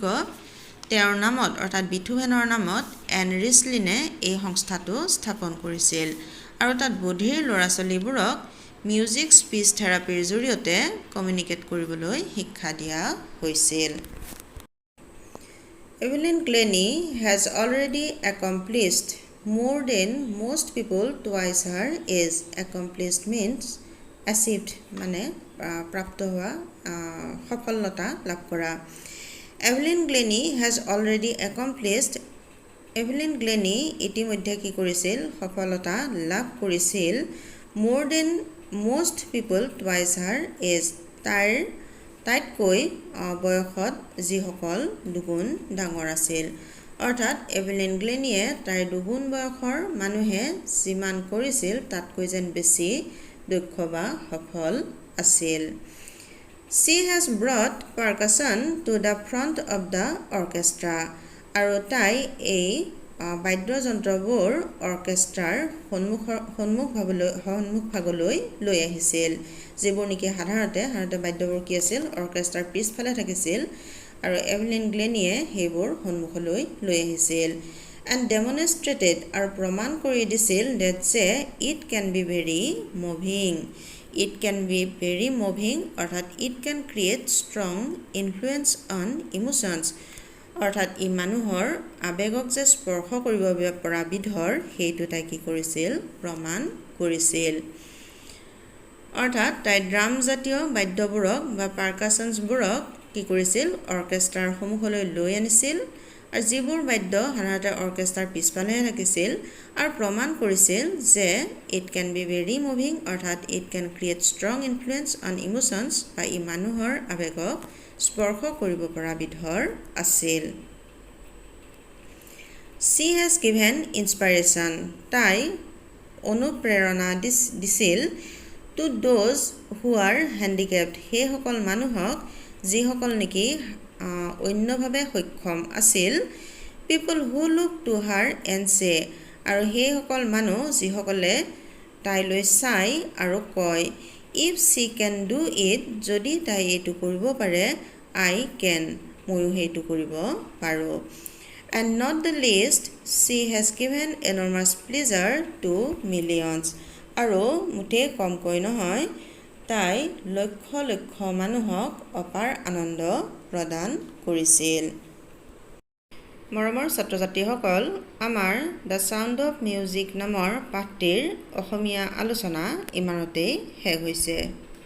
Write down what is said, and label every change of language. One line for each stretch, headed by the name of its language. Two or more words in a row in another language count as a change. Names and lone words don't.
Assamese: তেওঁৰ নামত অৰ্থাৎ বিথোভেনৰ নামত এন ৰিচলিনে এই সংস্থাটো স্থাপন কৰিছিল আৰু তাত বধিৰ ল'ৰা ছোৱালীবোৰক
English: music speech
Assamese: থেৰাপিৰ জৰিয়তে কমিউনিকেট কৰিবলৈ শিক্ষা দিয়া হৈছিল।
English: Evelyn Glennie has already accomplished more than most people twice her age. Accomplished means achieved,
Assamese: মানে প্ৰাপ্ত হোৱা, সফলতা লাভ কৰা।
English: Evelyn Glennie has already accomplished,
Assamese: এভেলিন গ্লেনি ইতিমধ্যে কি কৰিছিল, সফলতা লাভ কৰিছিল।
English: more than most people twice her age,
Assamese: তাইতকৈ বয়সত যিসকল দুগুণ ডাঙৰ আছিল। অৰ্থাৎ এভেলিন গ্লেনিয়ে তাইৰ দুগুণ বয়সৰ মানুহে যিমান কৰিছিল তাতকৈ যেন বেছি দক্ষ বা সফল আছিল।
English: She has brought percussion to the front of the orchestra.
Assamese: আৰু তাই এই বাদ্যযন্ত্ৰবোৰ অৰ্কেষ্ট্ৰাৰ সন্মুখভাগলৈ লৈ আহিছিল, যিবোৰ নেকি সাধাৰণতে বাদ্যবোৰ কি আছিল অৰ্কেষ্ট্ৰাৰ পিছফালে থাকিছিল আৰু এভেলিন গ্লেনিয়ে সেইবোৰ সন্মুখলৈ লৈ আহিছিল।
English: and demonstrated
Assamese: আৰু প্ৰমাণ কৰি দিছিল
English: that যে it can be very moving. It can be very moving
Assamese: অৰ্থাৎ
English: it can create strong influence on emotions
Assamese: অৰ্থাৎ ই মানুহৰ আবেগক যে স্পৰ্শ কৰিব পৰা বিধৰ সেইটো তাই কি কৰিছিল প্ৰমাণ কৰিছিল। অৰ্থাৎ তাই ড্ৰাম জাতীয় বাদ্যবোৰক বা পাৰ্কাছনছবোৰক কি কৰিছিল অৰ্কেষ্ট্ৰাৰ সন্মুখলৈ লৈ আনিছিল আৰু যিবোৰ বাদ্য সাধাৰণতে অৰ্কেষ্ট্ৰাৰ পিছফালেহে থাকিছিল আৰু প্ৰমাণ কৰিছিল যে
English: it can be very moving
Assamese: অৰ্থাৎ
English: it can create strong influence on emotions
Assamese: বা ই মানুহৰ আবেগক স্পৰ্শ কৰিব পৰা বিধৰ আছিল। She has given inspiration. তাই অনুপ্ৰেৰণা দিছিল
English: to those who are handicapped.
Assamese: সেইসকল মানুহক যিসকল নেকি অন্যভাৱে সক্ষম আছিল।
English: People who look to her and say
Assamese: আৰু সেইসকল মানুহ যিসকলে তাইলৈ চাই আৰু কয়
English: if she can do it
Assamese: যদি তাই এইটো কৰিব পাৰে
English: I can
Assamese: ময়ো সেইটো কৰিব পাৰোঁ।
English: and not the least she has given enormous pleasure to millions
Assamese: আৰু মুঠেই কমকৈ নহয় তাই লক্ষ লক্ষ মানুহক অপাৰ আনন্দ প্ৰদান কৰিছিল। মৰমৰ ছাত্ৰ ছাত্ৰীসকল, আমাৰ দ্য ছাউণ্ড অফ মিউজিক নামৰ পাঠটিৰ অসমীয়া আলোচনা ইমানতেই শেষ হৈছে।